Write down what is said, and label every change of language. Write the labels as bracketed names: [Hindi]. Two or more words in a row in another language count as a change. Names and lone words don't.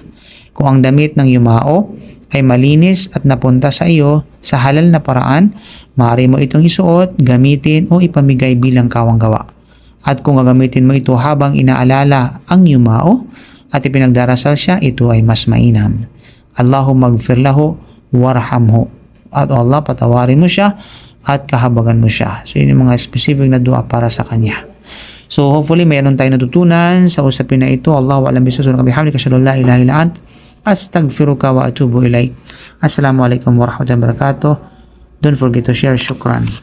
[Filipino] Kung ang damit ng yumao ay malinis at napunta sa iyo sa halal na paraan, maaari mo itong isuot, gamitin o ipamigay bilang kawanggawa. At kung gagamitin mo ito habang inaalala ang yumao at ipinagdarasal siya, ito ay mas mainam. [Arabic] اللهم اغفر له وارحمه. [Filipino] At Allah, patawarin mo siya at kahabagan mo siya. So yun yung mga specific na dua para sa kanya. [English] So hopefully [Filipino] mayroon tayong natutunan sa usapin na ito. [Arabic] الله أعلم بالصواب. بحمدك أشهد أن لا إله إلا أنت أستغفرك و أتوب إليك. السلام عليكم ورحمة الله وبركاته. [English] Don't forget to share. Shukran.